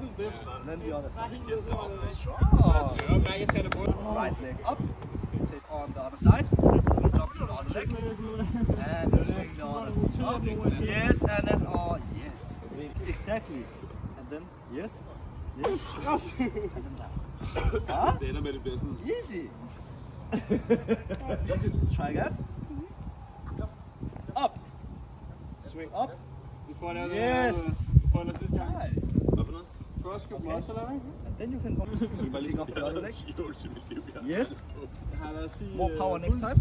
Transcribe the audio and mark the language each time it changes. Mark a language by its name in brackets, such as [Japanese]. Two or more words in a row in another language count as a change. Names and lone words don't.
[English] And then the other side. Strong. Right leg up. Take on the other side. Jump to the other leg. And swing the other up. Yes. And then yes. Exactly. And then yes. Yes. And then down. Huh? [Danish] Det ender med det bliver sådan. [English] Easy. Try again. Up. Swing up. Yes. Nice. Okay. And then you can kick up the other leg. Yes. More power next time.